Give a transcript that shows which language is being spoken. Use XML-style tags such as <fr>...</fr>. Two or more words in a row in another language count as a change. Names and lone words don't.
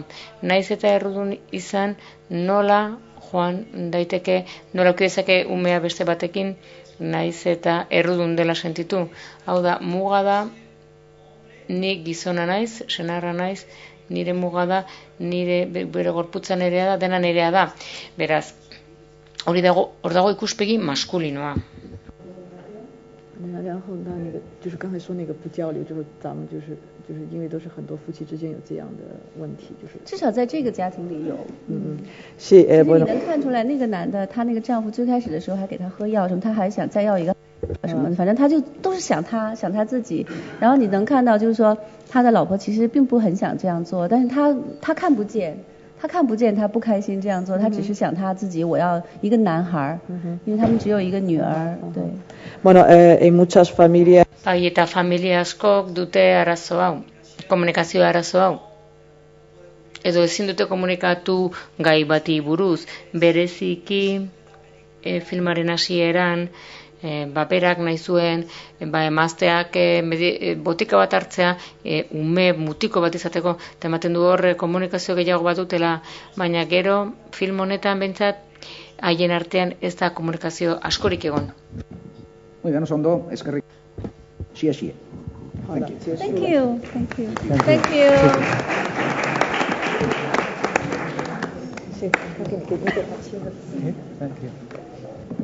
<eu>Naiz eta errudun izan, nola joan daiteke, nola ukidezake umea beste batekin, naiz eta errudun dela sentitu. Hau da, muga da, nik gizona naiz, senarra naiz, nire muga da, nire bere gorputza nerea da, dena nerea da. Beraz, hor dago ikuspegi maskulinoa.</eu> <zh>然后那个就是刚才说那个不交流，就是咱们就是因为都是很多夫妻之间有这样的问题，就是至少在这个家庭里有。</zh> <es>Sí,</es> <zh>你能看出来那个男的，他那个丈夫最开始的时候还给他喝药什么，他还想再要一个什么的，反正他就都是想他自己。然后你能看到就是说他的老婆其实并不很想这样做，但是他看不见。他看不见，他不开心这样做，他只是想他自己，我要一个男孩，因为他们只有一个女儿。对。</zh> <es>Bueno, en muchas familias.</es> <eu>Eta familia askok dute arazo hau, komunikazio arazo hau. Edo ezin dute komunikatu gai bati buruz, bereziki filmaren hasieran, berak nahi zuen, emazteak botika bat hartzea, ume mutiko bat izateko, eta ematen du hor komunikazio gehiago bat dutela, baina gero film honetan behintzat haien artean ez da komunikazio askorik egon.</eu> <es>Muy bien,</es> <eu>ondo, eskerrik.</eu> <zh>Xie, xie.</zh> <en>Thank you. Thank you. Thank you. Thank you.</en> <es>Sí, creo que me quedo con la chica.</es> <en>Thank you.</en>